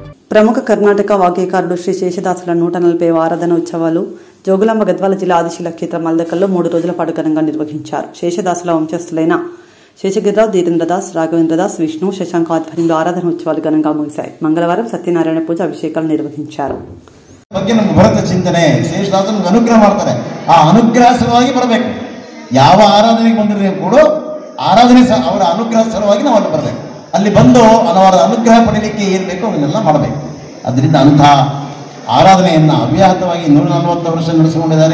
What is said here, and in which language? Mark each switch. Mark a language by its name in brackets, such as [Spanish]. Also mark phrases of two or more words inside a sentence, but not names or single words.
[Telugu] ప్రముఖ కర్ణాటక వాగ్గేయకారుడు శ్రీ శేషదాసుల 140వ ఆరాధన ఉత్సవాలు జోగులాంబ గద్వాల జిల్లా ఆదిశీల క్షేత్ర మల్దకల్లో 3 రోజుల పాటు ఘనంగా నిర్వహించారు. శేషదాసుల వంశస్థులైన శేషగిరిరావు, ధీరేంద్రదాస్, రాఘవేంద్రదాస్, విష్ణు, శశాంక్ ఆధ్వర్యంలో ఆరాధన ఉత్సవాలు ఘనంగా ముగిశాయి. మంగళవారం సత్యనారాయణ పూజ, అభిషేకాలు నిర్వహించారు. [Kannada] ಬಗ್ಗೆ ನಮ್ಮ ಭರತ ಚಿಂತನೆ ಶೇಷದಾಸನಿಗೆ ಅನುಗ್ರಹ ಮಾಡ್ತಾರೆ. ಆ ಅನುಗ್ರಹ ಸಲುವಾಗಿ ಬರಬೇಕು. ಯಾವ ಆರಾಧನೆಗೆ ಬಂದಿರೋ ಕೂಡ ಆರಾಧನೆ ಅವರ ಅನುಗ್ರಹ ಸಲುವಾಗಿ ನಾವು ಅಲ್ಲಿ ಬರಬೇಕು. ಅಲ್ಲಿ ಬಂದು ಅವರ ಅನುಗ್ರಹ ಪಡೀಲಿಕ್ಕೆ ಏನು ಬೇಕೋ ಅವನ್ನೆಲ್ಲ ಮಾಡಬೇಕು. ಅದರಿಂದ ಅಂತಹ ಆರಾಧನೆಯನ್ನು ಅವ್ಯಾಹತವಾಗಿ 140 ವರ್ಷ ನಡೆಸಿಕೊಂಡಿದ್ದಾರೆ.